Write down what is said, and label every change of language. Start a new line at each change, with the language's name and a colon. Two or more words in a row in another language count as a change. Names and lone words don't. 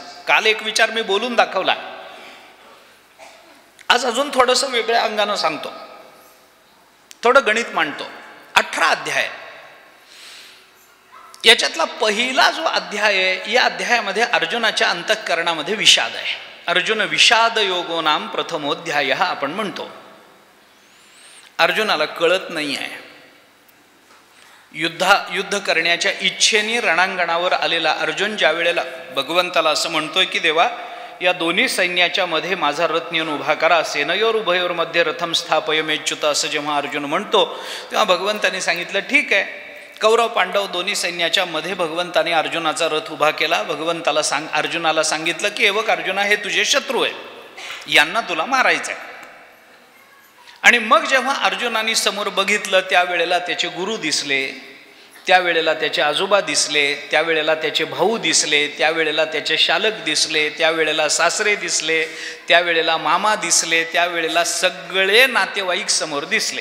Marathi: काल एक विचार मी बोलून दाखवला, आज अजून थोडंसं वेगळ्या अंगानं सांगतो, थोडं गणित मांडतो. 18 अध्याय, याच्यातला पहिला जो अध्याय आहे, या अध्यायामध्ये अर्जुनाच्या अंतःकरणामध्ये विषाद आहे.
Sanskrit: अर्जुन विषाद योगो नाम प्रथमोध्याय
Marathi: आपण म्हणतो. अर्जुनाला कळत नाही आहे. युद्ध करण्याच्या इच्छेने रणांगणावर आलेला अर्जुन ज्या वेळेला भगवंताला असं म्हणतोय की देवा, या दोन्ही सैन्याच्या मध्ये माझा रथ नेऊन उभा करा,
Sanskrit: सेनयोर उभयोर मध्ये रथम स्थापयमेच्युत,
Marathi: असं जेव्हा अर्जुन म्हणतो तेव्हा भगवंताने सांगितलं ठीक आहे. कौरव पांडव दोन्ही सैन्याच्या मध्ये भगवंताने अर्जुनाचा रथ उभा केला. भगवंताला अर्जुनाला सांगितलं की हे बघ अर्जुना, हे तुझे शत्रू आहे, यांना तुला मारायचं आहे. आणि मग जेव्हा अर्जुनाने समोर बघितलं त्यावेळेला त्याचे गुरु दिसले, त्यावेळेला त्याचे आजोबा दिसले, त्यावेळेला त्याचे भाऊ दिसले, त्यावेळेला त्याचे शालक दिसले, त्यावेळेला सासरे दिसले, त्यावेळेला मामा दिसले, त्यावेळेला सगळे नातेवाईक समोर दिसले.